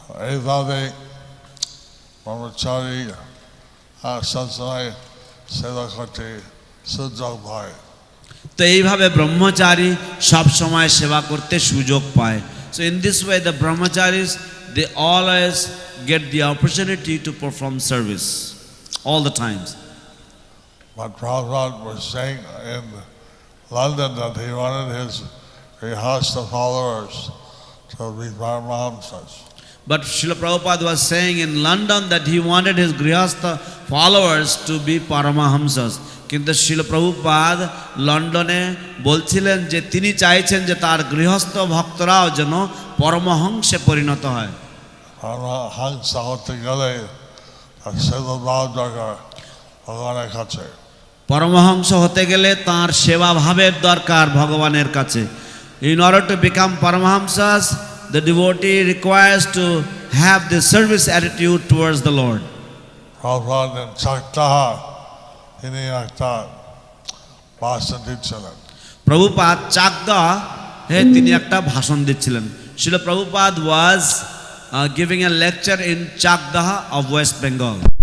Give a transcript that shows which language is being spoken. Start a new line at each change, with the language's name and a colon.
Bangla: এইভাবে ব্রহ্মচারী সবসময় সেবা করতে সুযোগ পায়। তো এইভাবে ব্রহ্মচারী সব সময় সেবা করতে সুযোগ পায়।
English: So in this way the brahmacharis, they always get the opportunity to perform service all the times. But Prabhupada was saying in London that he wanted his Grihastha followers to be Paramahamsas. But Srila Prabhupada was saying in London that he wanted his Grihastha followers to be Paramahamsas.
Bangla: কিন্তু শিল প্রভুপাদ লন্ডনে বলছিলেন যে তিনি চাইছেন যে তার গৃহস্থ ভক্তরাও যেন পরমহংসে পরিণত হয়। পরমহংস হতে গেলে সেবা দরকার ভগবানের কাছে। পরমহংস হতে গেলে তার সেবা ভাবের দরকার ভগবানের কাছে।
English: In order to become Paramahamsas, the devotee requires to have the service attitude towards the Lord.
Bangla: Prabhupada in Chaktaha, তিনি একটা ভাষণ দিচ্ছিলেন। প্রভুপাদ চাকদা তিনি একটা ভাষণ দিচ্ছিলেন।
English: Srila Prabhupada was giving a lecture in Chakdaha of West Bengal.